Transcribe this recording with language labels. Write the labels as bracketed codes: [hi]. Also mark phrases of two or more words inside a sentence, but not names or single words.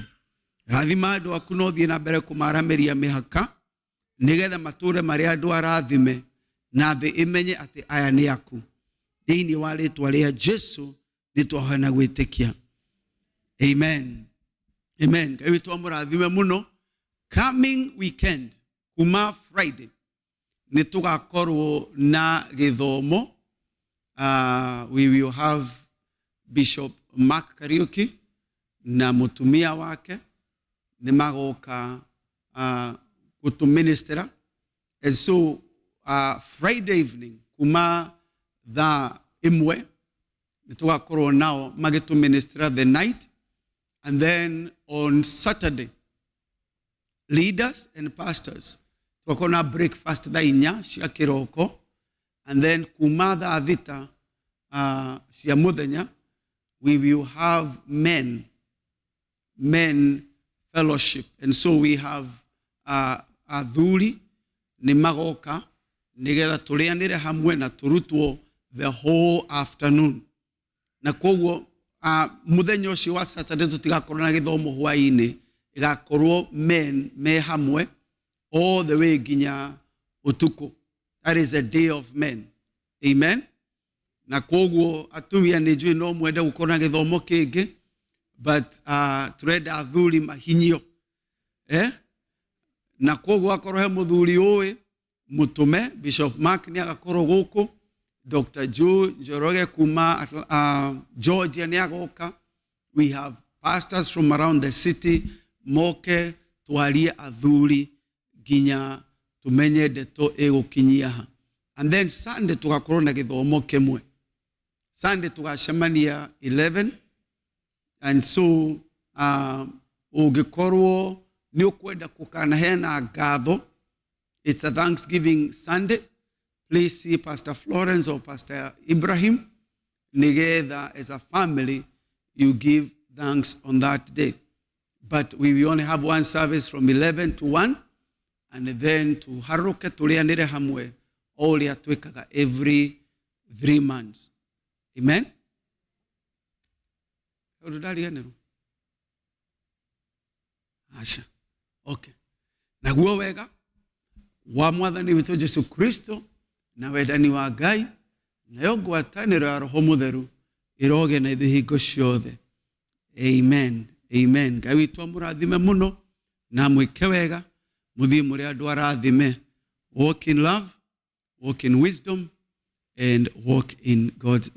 [ki] Rathima andu aku no thie na mbere kumaramiria mihaka nigetha mature maria andu arathime na thi imenye ati aya ni aku. Thiini wa ritwa ria Jesu ni twahoya na gwitikia. Amen. Amen. Ngai witu amurathime muno. [en] Coming weekend [ki] kuma Friday ni tugakorwo na githomo. [en] We will have [ki] Bishop Mark Kariuki na mutumia wake ni magoka kutuministera. [en] And so Friday evening [ki] kuma the imwe nitugakorwo nao magituministera [en] the night. And then on Saturday, leaders and pastors [ki] tukona breakfast thaa 4 cia kiroko, [en] and then [ki] kuma thaa 6 cia muthenya [en] we will have men fellowship. And so we have [ki] athuri ni magoka nigetha turianire hamwe na turutwo [en] the whole afternoon. [ki] Na koguo muthenya ucio wa Saturday tutigakorwo na githomo hwaini, igakorwo men me hamwe [en] all the way [ki] ginya utuku. [en] That is a day of men. Amen. [ki] Na koguo atumia ni njui no mwende gukorwo na githomo kingi, but turenda athuri mahinyio. Na koguo akorwo he muthuri uwi mutume Bishop Mark ni agakorwo guku, Dr. Joe Njoroge kuma Georgia ni agoka. [en] We have pastors from around the city [ki] moke twarie athuri ginya tumenye ndeto egukinyia ha. [en] And then [ki] Sunday tugakorwo na githomo kimwe. Sunday tugacemania 11. [en] And so [ki] ugikorwo ni ukwenda kukanahe na ngatho, [en] it's a Thanksgiving Sunday, please see Pastor Florence or Pastor Ibrahim. Nigether as a family you give thanks on that day. But we will only have one service from 11 to 1, and then [ki] to haruke tulianire hamwe [en] all [ki] ya twekaga [en] every 3 months. Amen. Asha. Okay. [ki] Naguo wega wa mwathani witũ Jesu Kristo na wendani wa Ngai na yo ngwatanĩro ya Roho Mũtheru ĩroge na ithuĩ hingo ciothe. Amen. Amen. Ngai witũ amũrathime mũno na mwĩke wega mũthiĩ mũrĩ andũ arathime. [en] Walk in love, walk in wisdom, and walk in God's